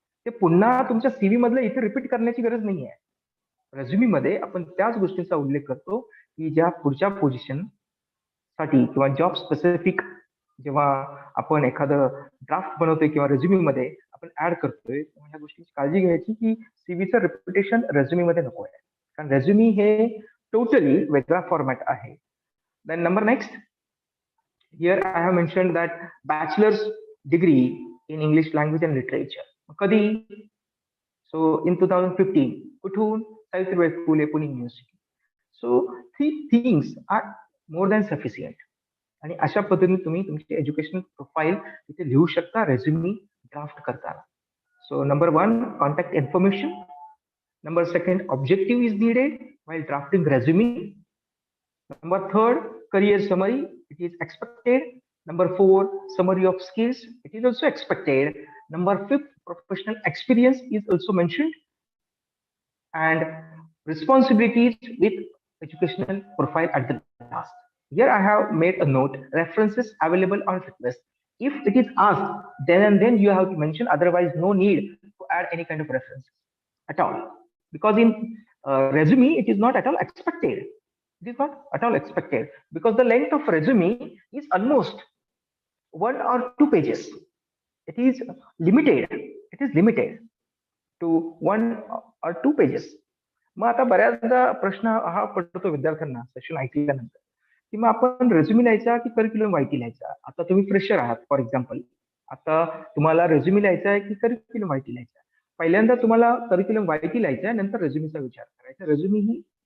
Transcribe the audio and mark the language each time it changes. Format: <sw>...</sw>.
<mr>ते पुन्हा तुमच्या सीव्ही मधलं इथे रिपीट करण्याची गरज नाहीये. रेझ्युमी मध्ये आपण त्याच गोष्टींचा उल्लेख करतो की ज्या पुढच्या पोझिशन साठी किंवा जॉब स्पेसिफिक जेव्हा आपण एखादं ड्राफ्ट बनवतोय किंवा रेझ्युमी मध्ये आपण ऍड करतोय, तेव्हा या गोष्टीची काळजी घ्यायची की सीव्हीचं रिपिटेशन रेझ्युमी मध्ये नको आहे. कारण रेझ्युमी हे टोटली वेगळा फॉर्मॅट आहे.</mr> <en>Then number next, here I have mentioned that bachelor's degree in English language and literature.</en> <mr>कधी?</mr> <en>So in 2015.</en> <mr>कुठून? Savitribai Phule Pune university.</mr> <en>So 3 things are more than sufficient.</en> <mr>आणि अशा पद्धतीने तुम्ही तुमची एज्युकेशनल प्रोफाईल इथे लिहू शकता रेझ्युमी ड्राफ्ट करताना.</mr> <en>So number 1, contact information. Number 2, objective is needed while drafting resume. Number 3, career summary. It is expected. Number 4, summary of skills. It is also expected. Number 5, professional experience is also mentioned. And responsibilities with educational profile at the last. Here I have made a note, references available on request. If it is asked, then and then you have to mention, otherwise no need to add any kind of references at all. Because in resume, it is not at all expected. It is not at all expected because the length of resume is almost 1 or 2 pages. It is limited. It is limited to 1 or 2 pages.</en> <mr>मग आता बऱ्याचदा प्रश्न हा पडतो विद्यार्थ्यांना session ऐकल्यानंतर की मग आपण रेझ्युमी लिहायचा की करिक्युलम वायटी लिहायचा. आता तुम्ही फ्रेशर आहात फॉर एक्झाम्पल, आता तुम्हाला रेझ्युमी लिहायचा आहे की करिक्युलम वायटी लिहायचा. पहिल्यांदा तुम्हाला करिक्युलम वायटी लिहायचा आहे, नंतर रेझ्युमीचा विचार करायचा. रेझ्युमी ही</mr>